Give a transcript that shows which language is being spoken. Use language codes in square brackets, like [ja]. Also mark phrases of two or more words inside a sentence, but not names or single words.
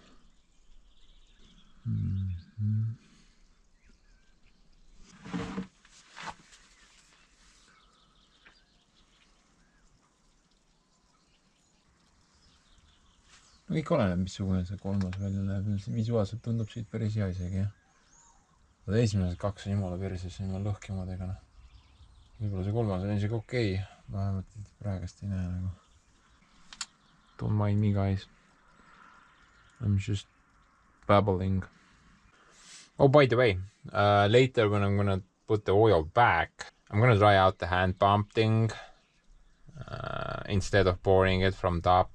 [et] kõik oleneb, missugune see kolmas välja näeb. Visuaalselt tundub siit päris hea isegi, jah. Esimesed kaks on jumala perses, ilma lõhkemadega. Võib-olla see kolmas on isegi okei. Vähemalt praegast ei näe nagu. [en] Don't mind me, guys. I'm just babbling. Oh, by the way, later when I'm gonna put the oil back, I'm gonna try out the hand pump thing instead of pouring it from top.